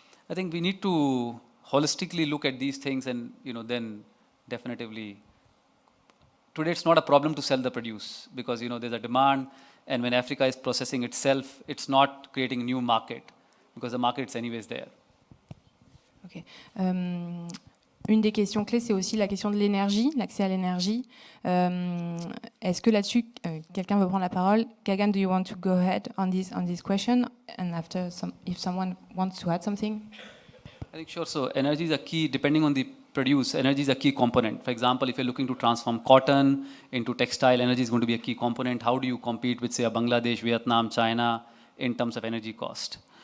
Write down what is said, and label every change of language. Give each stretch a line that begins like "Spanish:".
English: I think we need to holistically look at these things and then definitively, today it's not a problem to sell the produce because there's a demand. And when Africa is processing itself, it's not creating a new market because the market is anyways there. Ok.
French: Une des questions clés, c'est aussi la question de l'énergie, l'accès à l'énergie. Est-ce que là-dessus, quelqu'un veut prendre la parole?
English: Gagan, do you want to go ahead on this question? And after, if someone wants to add something? I think sure. So energy is a key, depending on the produce, energy is a key component. For example, if you're looking to transform cotton into textile, energy is going to be a key component. How do you compete with, say, a Bangladesh, Vietnam, China in terms of energy cost?